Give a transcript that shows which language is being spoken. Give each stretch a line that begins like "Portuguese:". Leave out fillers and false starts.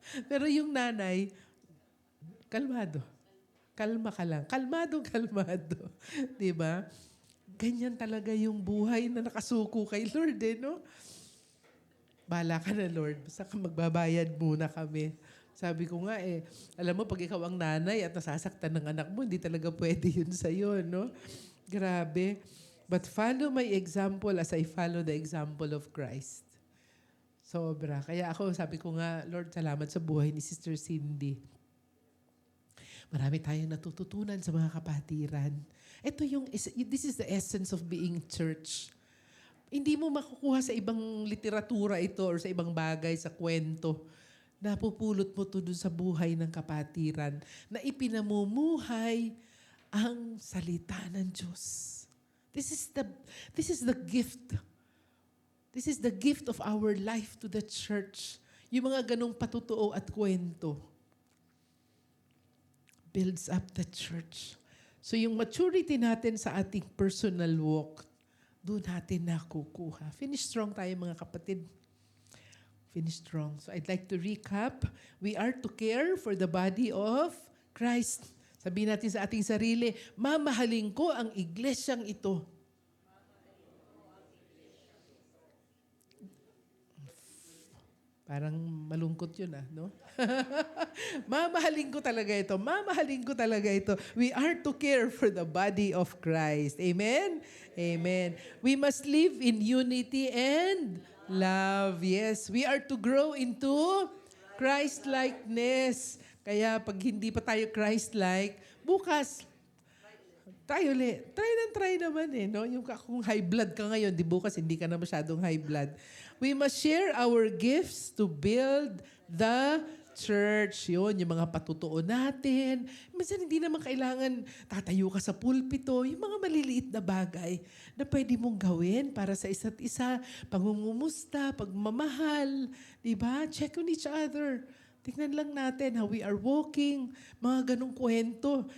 Filipino: Pero yung nanay, kalmado. Kalma ka lang. Kalmado. Diba? Ganyan talaga yung buhay na nakasuko kay Lord eh, no? Bahala ka na, Lord. Basta magbabayad muna kami. Sabi ko nga eh, alam mo, pag ikaw ang nanay at nasasaktan ng anak mo, hindi talaga pwede yun sa'yo, no? Grabe.
English: But follow my example as I follow the example of Christ.
Filipino: Sobra. Kaya ako, sabi ko nga, Lord, salamat sa buhay ni Sister Cindy. Marami tayong natututunan sa mga kapatiran.
English: This is the essence of being church.
Filipino: Hindi mo makukuha sa ibang literatura ito or sa ibang bagay, sa kwento. Napupulot mo ito dun sa buhay ng kapatiran na ipinamumuhay ang salita ng Diyos.
English: This is the gift. This is the gift of our life to the church.
Filipino: Yung mga ganong patutuo at kwento
English: builds up the church.
Filipino: So yung maturity natin sa ating personal walk, doon natin nakukuha.
English: Finish strong
Filipino: tayo mga kapatid.
English: Finish strong. So I'd like to recap. We are to care for the body of Christ.
Filipino: Sabihin natin sa ating sarili, mamahalin ko ang iglesyang ito. Parang malungkot yun no? Mamahalin ko talaga ito. Mamahalin ko talaga ito.
English: We are to care for the body of Christ. Amen? Amen. We must live in unity and love. Yes, we are to grow into Christ-likeness.
Filipino: Kaya pag hindi pa tayo Christ-like, bukas, tayo ulit. Try naman no? Yung kung high blood ka ngayon, di bukas hindi ka na masyadong high blood.
English: We must share our gifts to build the church.
Filipino: Yun, yung mga patutuo natin. Minsan hindi naman kailangan tatayo ka sa pulpito. Yung mga maliliit na bagay na pwede mong gawin para sa isa't isa. Pangungumusta, pagmamahal. Diba?
English: Check on each other.
Filipino: Tingnan lang natin
English: how we are walking.
Filipino: Mga ganong kwento.